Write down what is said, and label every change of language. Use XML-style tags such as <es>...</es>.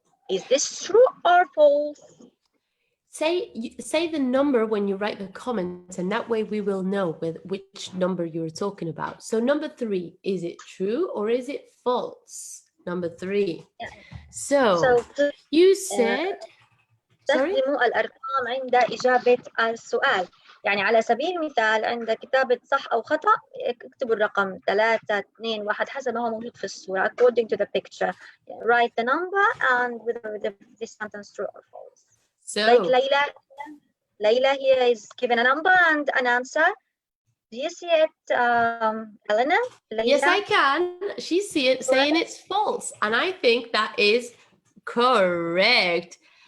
<en>Is this true or false? Say the number when you write the comment, and that way we will know which number you're talking about. So number 3, is it true or is it false? Number 3. Yeah. So you said</en> <ar>استخدموا الأرقام عند إجابة السؤال. يعني على سبيل المثال عند كتابة صح أو خطأ اكتبوا الرقم 3 2 1 حسب ما هو موجود في الصورة</ar> <en>according to the picture. Write the number and whether the sentence true or false. So, like Layla here is given a number and an answer. Do you see it, Elena? Layla? Yes, I can. She see it saying it's false, and I think that is correct.</en>